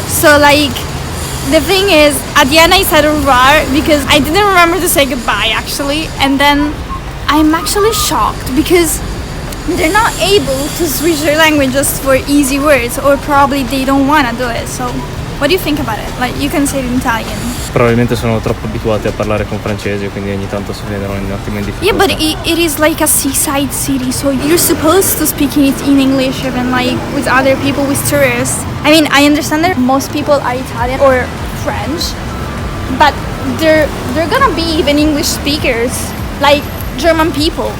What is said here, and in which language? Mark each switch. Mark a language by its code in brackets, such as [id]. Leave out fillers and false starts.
[en] So like, the thing is, at the end I said [fr] au revoir [en] because I didn't remember to say goodbye actually. And then I'm actually shocked because they're not able to switch their languages for easy words, or probably they don't want to do it. So what do you think about it? Like, you can say it in Italian. [it] Probabilmente sono troppo abituati a parlare con francese, quindi ogni tanto si vedono un attimo in difficoltà. [en] Yeah, but it is like a seaside city, so you're supposed to speak it in English, even like with other people, with tourists. I mean, I understand that most people are Italian or French, but they're gonna be even English speakers, like German people.